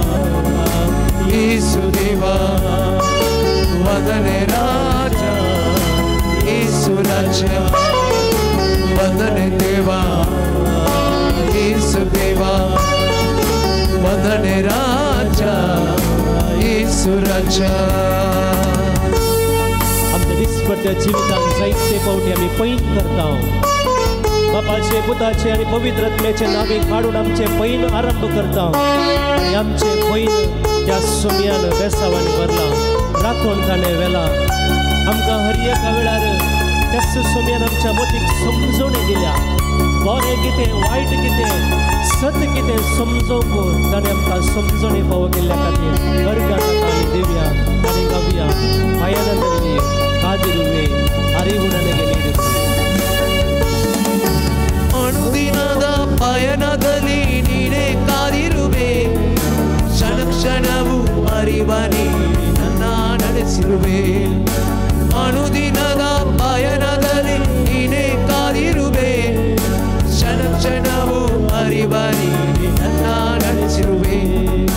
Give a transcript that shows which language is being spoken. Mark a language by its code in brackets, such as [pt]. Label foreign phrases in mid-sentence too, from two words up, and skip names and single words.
[kn] ಯೇಸು ದೇವಾ ವಂದನೆ ರಾಜ ಯೇಸು ರಾಜ ವಂದನೆ ದೇವಾ ಯೇಸು ದೇವಾ ವಂದನೆ ರಾಜ ಯೇಸು ರಾಜ [kok] आमच्या दिसपट्ट्या जिवितांत जायते फावटी आमी पैन करता बापाचे पुताचे आनी पवित्र आत्म्याचे नावे काडून आमचे पैन आरंभ करता आनी आमचे पैन त्या सोम्यान बेसावान भरला राखण ताणें वेला आमकां हर एका वेळार त्याच सोम्यान आमच्या मतीक समजोवणी दिल्या बरें कितें वायट कितें सत कितें समजोवंक ताणें आमकां समजोवणी फावो केल्ल्या खातीर अर्घ ताका आमी दिवया आनी गावया पायानंदली [kn] ಕಾದಿರುವೆ ಅರಿವು ನನಗೆ ನೀಡುತ್ತೆ ಅನುದಿನದ ಪಯಣದಲ್ಲಿ ನೀನೇ ಕಾದಿರುವೆ ಕ್ಷಣ ಕ್ಷಣವು ಅರಿವ ನೀಡಿ ನನ್ನ ನಡೆಸಿರುವೆ ಅನುದಿನದ ಪಯಣದಲ್ಲಿ ನೀನೇ ಕಾದಿರುವೆ ಕ್ಷಣ ಕ್ಷಣವು ಅರಿವ ನೀಡಿ ನನ್ನ ನಡೆಸಿರುವೆ